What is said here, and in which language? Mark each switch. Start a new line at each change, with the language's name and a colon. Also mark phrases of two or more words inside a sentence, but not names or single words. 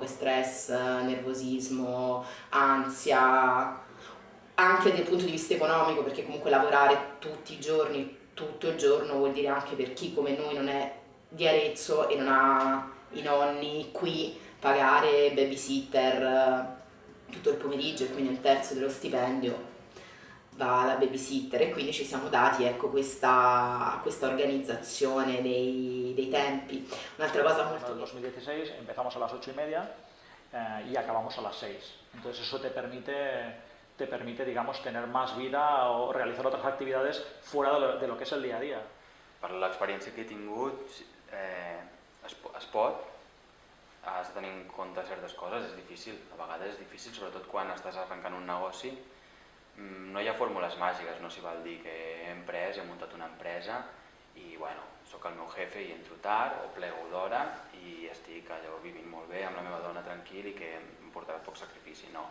Italian: stress, nervosismo, ansia, anche dal punto di vista economico, perché comunque lavorare tutti i giorni, tutto il giorno, vuol dire anche per chi come noi non è di Arezzo e non ha i nonni qui, pagare babysitter tutto il pomeriggio e quindi un terzo dello stipendio va alla babysitter, e quindi ci siamo dati, ecco, questa organizzazione dei tempi. Un'altra cosa
Spanish: En
Italian: molto...
Spanish: el 2016 empezamos a las 8:30 y acabamos a las 6. Entonces eso te permite, digamos, tener más vida o realizar otras actividades fuera de lo que es el día a día.
Catalan: Per l'experiència que he tingut, es pot, has de tenir en compte certes coses, és difícil, a vegades és difícil, sobretot quan estàs arrencant un negoci. No hi ha fórmules màgiques, no s'hi val dir que he emprès, he muntat una empresa i bueno, sóc el meu jefe i entro tard o plego d'hora i estic allò vivint molt bé amb la meva dona tranquil i que em portarà poc sacrifici, no.